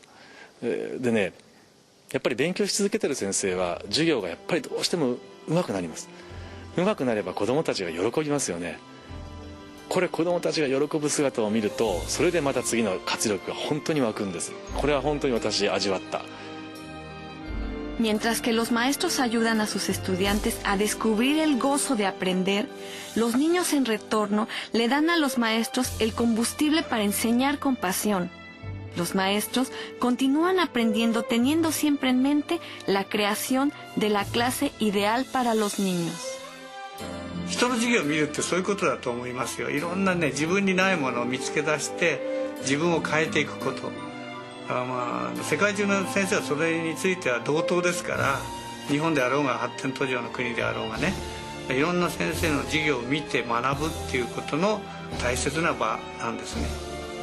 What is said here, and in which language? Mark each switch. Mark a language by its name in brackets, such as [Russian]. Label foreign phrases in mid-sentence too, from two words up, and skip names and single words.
[Japanese] でね、やっぱり勉強し続けてる先生は授業がやっぱりどうしても上手くなります。上手くなれば子供たちが喜びますよね。これ子供たちが喜ぶ姿を見ると、それでまた次の活力が本当に湧くんです。これは本当に私味わった。 [Spanish] Mientras que los maestros ayudan a sus estudiantes a descubrir el gozo de aprender, los niños en retorno le dan a los maestros el combustible para enseñar con pasión. Los maestros continúan aprendiendo teniendo siempre en mente la creación de la clase ideal para los niños. [Japanese] 人の授業を見るってそういうことだと思いますよ。いろんなね、自分にないものを見つけ出して自分を変えていくこと。世界中の先生はそれについては同等ですから、日本であろうが発展途上の国であろうがね、いろんな先生の授業を見て学ぶっていうことの大切な場なんですね。